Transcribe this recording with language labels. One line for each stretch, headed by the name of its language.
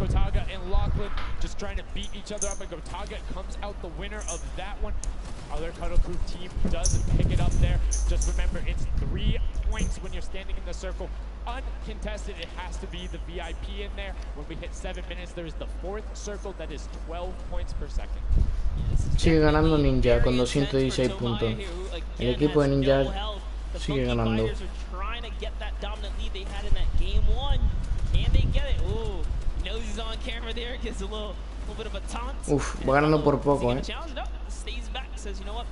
English: Gotaga and Lachlan just trying to beat each other up, and Gotaga comes out the winner of that one. Other Cuddle Crew team does pick it up there. Just remember, it's 3 points when you're standing in the circle. Uncontested, it has to be the VIP in there. When we hit 7 minutes, there is the 4th circle that is 12 points per second.
Spanish: Sigue ganando Ninja con 216 puntos. El equipo de Ninja sigue ganando.
English: Get that dominant lead they had in that game 1. Can they get it? Ooh, knows he's on camera there, gets a little bit of a taunt.
Spanish: Uf, va ganando por poco,
English: Stays back, says, you know what,